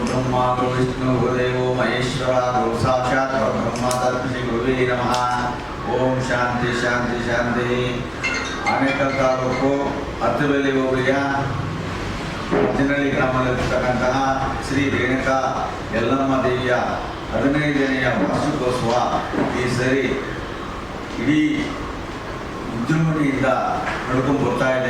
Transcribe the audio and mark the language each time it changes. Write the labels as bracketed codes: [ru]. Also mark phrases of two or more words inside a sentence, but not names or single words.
[sa] ब्रह्मा गुरु विष्णु गुरुदेवो महेश्वरा गुरु साक्षात् परब्रह्म तस्मै गुरुवे नमः। ओम शांति शांति शांति। [kn] ಆನೇಕಲ್ ತಾಲೂಕು ಅತ್ತಬೆಲೆ ಹೋಬಳಿಯ ಅಜ್ಜನಹಳ್ಳಿ ಗ್ರಾಮದಲ್ಲಿರ್ತಕ್ಕಂತಹ ಶ್ರೀ ರೇಣುಕಾ ಯಲ್ಲಮ್ಮ ದೇವಿಯ 15ನೆಯ ವಾರ್ಷಿಕೋತ್ಸವ ಈ ಸರಿ ಇಡೀ ವಿಜೃಂಭಣೆಯಿಂದ ನಡ್ಕೊಂಡು ಬರ್ತಾ ಇದೆ.